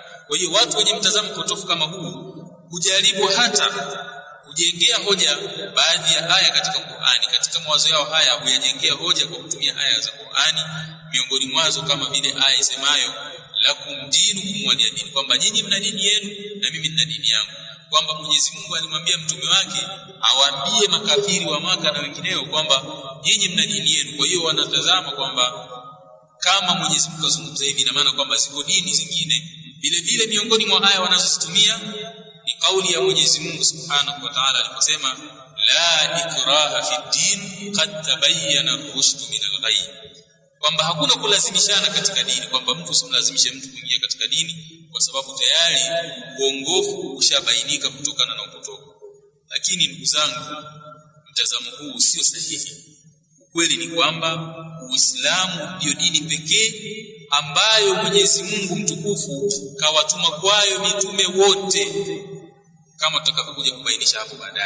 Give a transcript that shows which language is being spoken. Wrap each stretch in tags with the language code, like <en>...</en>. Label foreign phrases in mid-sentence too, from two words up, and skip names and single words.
<sw>Kwa hiyo watu wenye mtazamo potofu kama huu hujaribu hata kujengea hoja baadhi ya aya katika Qur'ani, katika mawazo yao haya huyajengea hoja kwa kutumia aya za Qur'ani, miongoni mwazo kama vile aya isemayo</sw> <ar>lakum dinukum waliya din,</ar> <sw>kwamba nyinyi mna dini yenu na mimi nina dini yangu, kwamba Mwenyezi Mungu alimwambia mtume wake awaambie makafiri wa Maka na wengineo kwamba nyinyi mna dini yenu. Kwa hiyo wanatazama kwamba kama Mwenyezi Mungu azungumza hivi, ina maana kwamba ziko dini zingine vile vile. Miongoni mwa aya wanazozitumia ni kauli ya Mwenyezi Mungu</sw> <ar>Subhanahu wa Ta'ala</ar> <sw>aliposema</sw> <ar>la ikraha fi din qad tabayyana ar-rushd min al-ghayy,</ar> <sw>kwamba hakuna kulazimishana katika dini, kwamba mtu usimlazimishe mtu kuingia katika dini kwa sababu tayari uongofu ushabainika kutokana na upotofu. Lakini ndugu zangu, mtazamo huu sio sahihi. Ukweli ni kwamba Uislamu ndio dini pekee ambayo Mwenyezi Mungu mtukufu kawatuma kwayo mitume wote, kama tutakavyokuja kubainisha hapo baadaye.</sw>